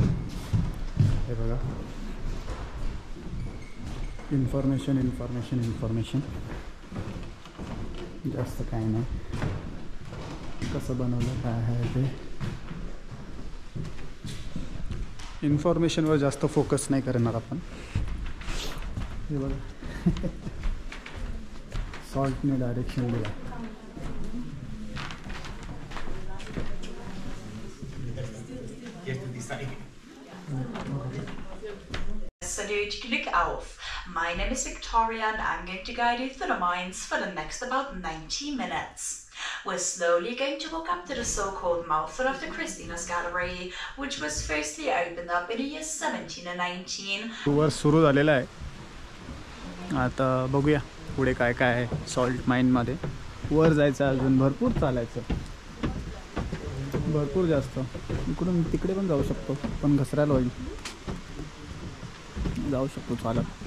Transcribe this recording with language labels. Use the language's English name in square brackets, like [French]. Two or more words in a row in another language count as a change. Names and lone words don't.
[Marathi] हे बघा इन्फॉर्मेशन इन्फॉर्मेशन इन्फॉर्मेशन, जास्त काही नाही. कसं बनवलं काय आहे ते इन्फॉर्मेशनवर जास्त फोकस नाही करणार आपण. हे बघा सॉल्टने डायरेक्शन दिला. [German] Salute, Glück auf! [English] My name is Victoria and I'm going to guide you through the mines for the next about 90 minutes. We're slowly going to walk up to the so-called mouth of the Christina's Gallery, which was firstly opened up in the years 1719. [Marathi] टूर सुरू झालेला आहे. आता बघूया पुढे काय काय आहे. [English] salt mineमध्ये [Marathi] वर जायचं, अजून भरपूर चालायचं, भरपूर जास्त. इकडून तिकडे पण जाऊ शकतो, पण घसरायला होईल. जाऊ शकतो चालत.